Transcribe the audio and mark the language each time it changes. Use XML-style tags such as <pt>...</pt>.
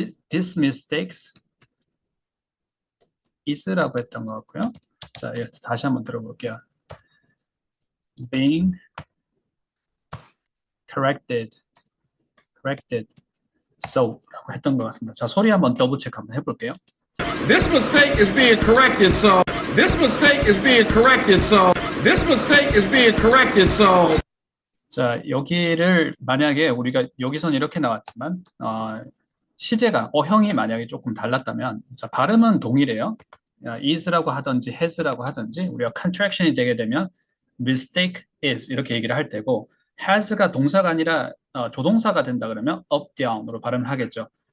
<ko>this mistakes is 라고 했던 것 같고요. 자, 다시 한번 들어볼게요. being corrected, so 라고 했던 것 같습니다. 자, 소리 한번 더블 체크 한번 해볼게요.</ko> <en>This mistake is being corrected, so this mistake is being corrected, so this mistake is being corrected, so.</en> <ko>자, 여기를 만약에 우리가 여기선 이렇게 나왔지만 시제가 어형이 만약에 조금 달랐다면 자, 발음은 동일해요. is라고 하든지 has라고 하든지 우리가 contraction이 되게 되면 mistake is 이렇게 얘기를 할 테고 has가 동사가 아니라 조동사가 된다 그러면 up down으로 발음을 하겠죠.</ko>